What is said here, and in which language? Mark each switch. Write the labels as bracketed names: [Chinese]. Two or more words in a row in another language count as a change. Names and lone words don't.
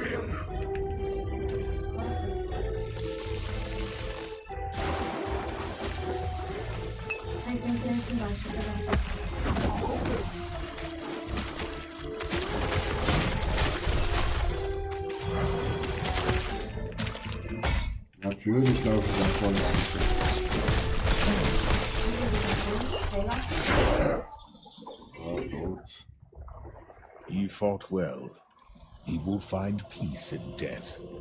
[Portuguese] Aí tem trem aqui embaixo. [German] Natürlich laufen wir davon. Oh, tot. [English] He fought well. He will find peace in death.